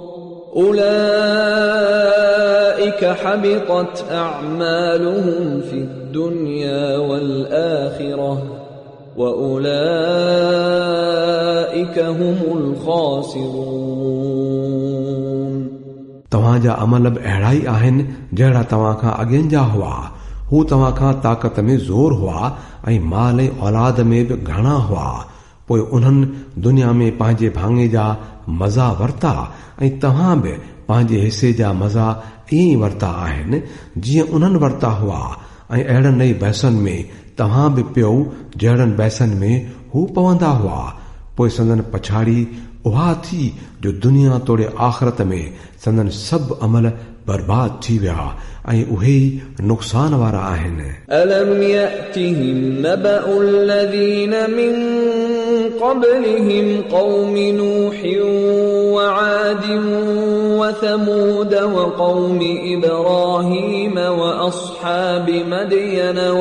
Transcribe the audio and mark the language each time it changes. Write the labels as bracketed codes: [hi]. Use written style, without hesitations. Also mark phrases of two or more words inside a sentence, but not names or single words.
[ar] أولئك حبطت أعمالهم في الدنيا والآخرة وأولئك هم الخاسرون. [sd] तव्हांजा अमल बि अहिड़ा ई आहिनि जहिड़ा तव्हां खां अॻियनि जा हुआ। हू तव्हां खां ताक़त में ज़ोर हुआ ऐं माल ऐं औलाद में बि घणा हुआ। पोइ उन्हनि दुनिया में पंहिंजे भाङे जा मज़ा वरिता ऐं तव्हां बि पंहिंजे हिसे जा मज़ा ईअं वरिता आहिनि जीअं उन्हनि वरिता हुआ। ऐं अहिड़नि ई बहसनि में तव्हां बि पियो जहिड़नि बहसनि में हू पवंदा हुआ। पोइ संदन पछाड़ी उहा थी जो दुनिया तोड़े आख़िरत में संदन सभु अमल बर्बाद थी विया ऐं उहे ई नुक़सान वारा आहिनि। [ar] ألم يأتهم نبأ الذين من قبلهم قوم نوح وعاد وثمود وقوم إبراهيم وأصحاب مدين